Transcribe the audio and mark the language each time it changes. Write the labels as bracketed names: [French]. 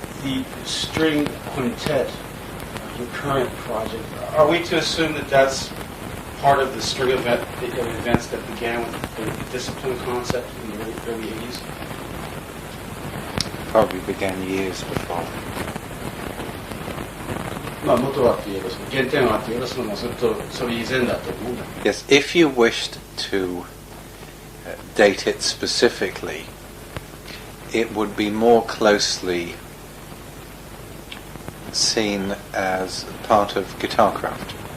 [English] the string quintet, your current project, are we to assume that that's part of the string of events that began with the discipline concept in the early 80s? Probably began years before. [Japanese] まあ元はって言えば原点はって言えばそれとそれ以前だと思うんだ。 [English] Yes, if you wished to date it specifically, it would be more closely seen as part of guitarcraft.